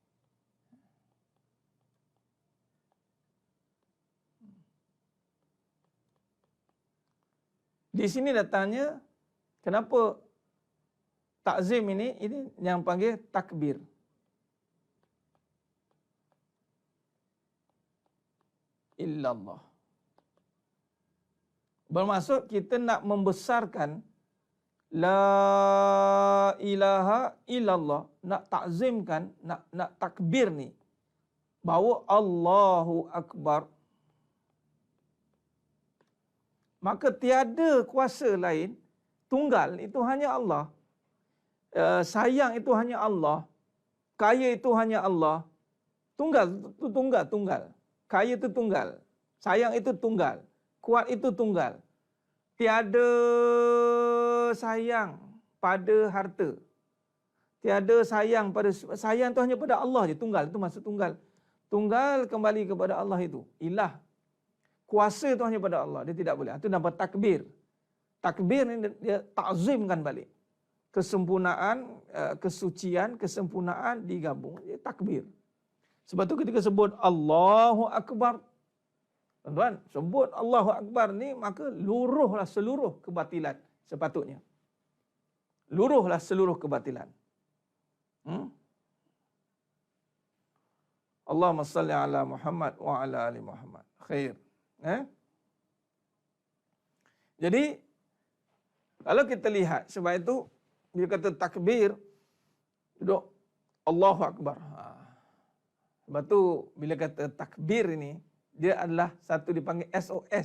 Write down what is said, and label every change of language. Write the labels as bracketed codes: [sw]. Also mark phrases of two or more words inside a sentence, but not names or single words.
[ms] Di sini datangnya kenapa takzim ini yang panggil takbir. Illallah. Bermaksud kita nak membesarkan [ar] لا إله إلا الله, [ms] nak takzimkan, nak takbir ni, bahawa [ar] الله أكبر. [ms] Maka tiada kuasa lain, tunggal itu hanya Allah. Sayang itu hanya Allah. Kaya itu hanya Allah. Tunggal. Kaya itu tunggal. Sayang itu tunggal. Kuat itu tunggal. Tiada sayang pada harta. Tiada sayang pada... Sayang itu hanya pada Allah je. Tunggal. Itu maksud tunggal. Tunggal kembali kepada Allah itu. Ilah. kuasa itu hanya pada Allah. Dia tidak boleh. Itu nama takbir. Takbir ni dia takzimkan balik. Kesempurnaan, kesucian, kesempurnaan digabung. Dia takbir. Sebab tu ketika sebut [ar] الله أكبر, [ms] tuan-tuan, sebut [ar] الله أكبر [ms] ni, maka luruhlah seluruh kebatilan sepatutnya. Luruhlah seluruh kebatilan. [ar] اللهم صل على محمد وعلى آل محمد. [ms] Khair. Jadi, kalau kita lihat, sebab itu, dia kata takbir, duduk [ar] الله أكبر. [ms] Sebab tu, bila kata takbir ini, dia adalah satu dipanggil SOS.